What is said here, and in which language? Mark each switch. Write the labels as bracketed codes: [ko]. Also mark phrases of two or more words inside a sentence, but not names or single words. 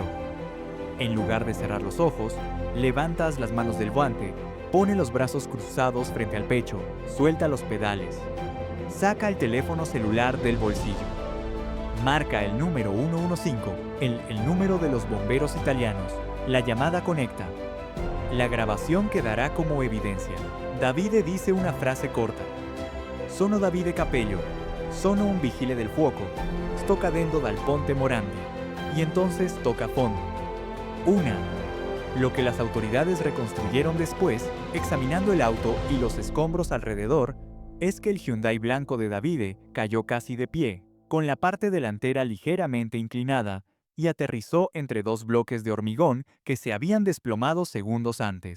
[es] En lugar de cerrar los ojos, levantas las manos del guante, pone los brazos cruzados frente al pecho, suelta los pedales. Saca el teléfono celular del bolsillo. Marca el número 115, el número de los bomberos italianos. La llamada conecta. La grabación quedará como evidencia. Davide dice una frase corta. [it] Sono Davide Capello. Sono un vigile del fuoco. Sto cadendo dal ponte Morandi. [es] Y entonces toca fondo. Lo que las autoridades reconstruyeron después, examinando el auto y los escombros alrededor, es que el Hyundai blanco de Davide cayó casi de pie, con la parte delantera ligeramente inclinada, y aterrizó entre dos bloques de hormigón que se habían desplomado segundos antes.